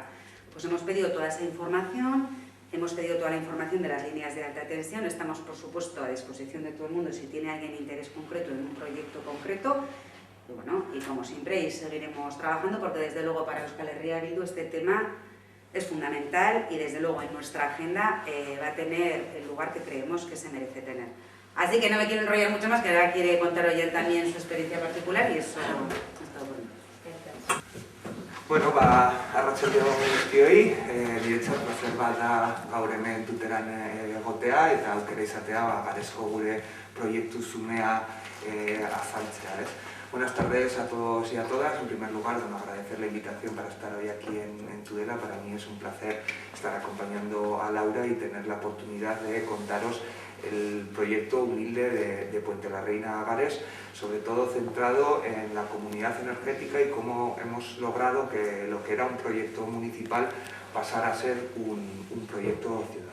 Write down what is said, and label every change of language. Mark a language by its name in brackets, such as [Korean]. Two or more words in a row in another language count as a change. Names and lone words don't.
[Spanish] Pues hemos pedido toda esa información, hemos pedido toda la información de las líneas de alta tensión, estamos, por supuesto, a disposición de todo el mundo si tiene alguien interés concreto en un proyecto concreto, y bueno, y como siempre, y seguiremos trabajando, porque desde luego para Euskal Herria Bildu este tema es fundamental y desde luego en nuestra agenda va a tener el lugar que creemos que se merece tener. Así que no me quiero enrollar mucho más, que ahora quiere contar hoy él también su experiencia particular y eso es todo bueno. [Basque] Bueno, arratsaldeon guztioi, niretzat plazer bat da gaur hemen tuteran egotea eta aukera izatea garezko gure proiektu zumea azaltzea, ez? [Spanish] Buenas tardes a todos y a todas. En primer lugar, agradecer la invitación para estar hoy aquí en Tudela. Para mí es un placer estar acompañando a Laura y tener la oportunidad de contaros el proyecto humilde de Puente la Reina Agares, sobre todo centrado en la comunidad energética y cómo hemos logrado que lo que era un proyecto municipal pasara a ser un proyecto ciudadano.